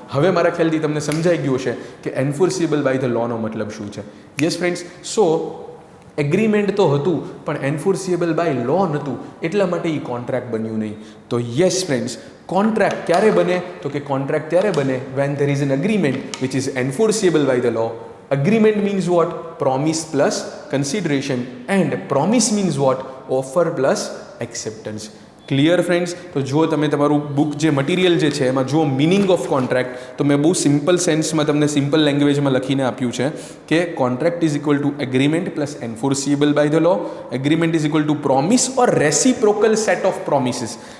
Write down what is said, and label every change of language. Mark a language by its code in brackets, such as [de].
[gu] હવે મારા ખ્યાલથી તમને સમજાઈ ગયું છે કે એન્ફોર્સિએબલ બાય ધ લોનો મતલબ શું છે. Yes friends. સો એગ્રીમેન્ટ તો હતું પણ એન્ફોર્સિએબલ બાય લો નહોતું, એટલા માટે એ કોન્ટ્રાક્ટ બન્યું નહીં. તો યસ ફ્રેન્ડ્સ, કોન્ટ્રાક્ટ ક્યારે બને? તો કે કોન્ટ્રાક્ટ ત્યારે બને [en] When there is an agreement which is enforceable by the law, agreement means what? Promise plus consideration, and promise means what? Offer plus acceptance. Clear friends? [gu] તો જો તમે તમારું બુક જે મટીરિયલ જે છે એમાં જો મિનિંગ ઓફ કોન્ટ્રાક્ટ, તો મેં બહુ સિમ્પલ સેન્સમાં તમને સિમ્પલ લેંગ્વેજમાં લખીને આપ્યું છે કે [en] Contract is equal to agreement plus enforceable by the law. Agreement is equal to promise or reciprocal set of promises.